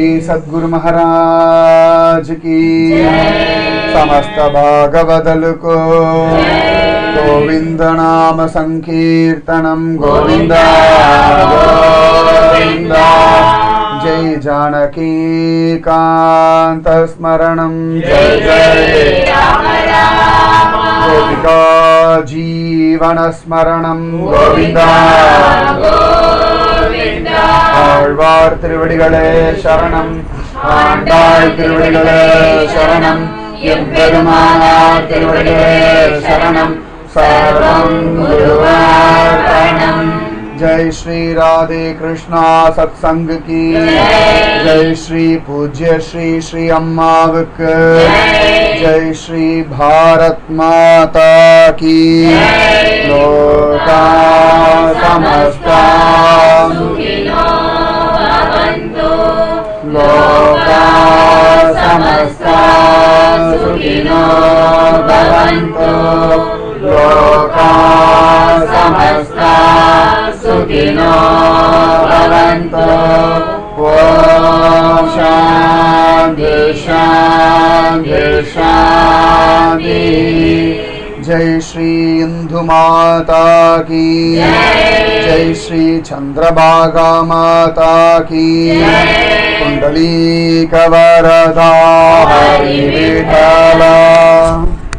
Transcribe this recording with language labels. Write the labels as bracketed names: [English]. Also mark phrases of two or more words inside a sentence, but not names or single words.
[Hindi] सद्गुरु महाराज की समस्त भागवदल को [Sanskrit] गोविंद नाम संकीर्तनम गोविंदा गोविंदा जय जानकी कांत स्मरणम जय जय गोपिका जीवन स्मरणम गोविंदा [Tamil] ஆழ்வார் திருவடிகளே சரணம் ஆண்டாள் திருவடிகளே சரணம் எம்பெருமானார் திருவடிகளே சரணம் சர்வம் குருவார்ப்பணம் [Hindi] जय श्री राधे कृष्णा सत्संग की जय श्री पूज्य श्री श्री अम्मावक जय श्री भारत माता की [Sanskrit] लोका समस्ता सुखिनो भवन्तु लोका समस्ता सुखिनो भवन्तु लोका समस्ता सुखिनो भवन्तु ओम शांति शांति शांति [Hindi] जय श्री इंदु माता की जय श्री चंद्रभागा माता की [Marathi] कुंडली कवरदा हरि विठला।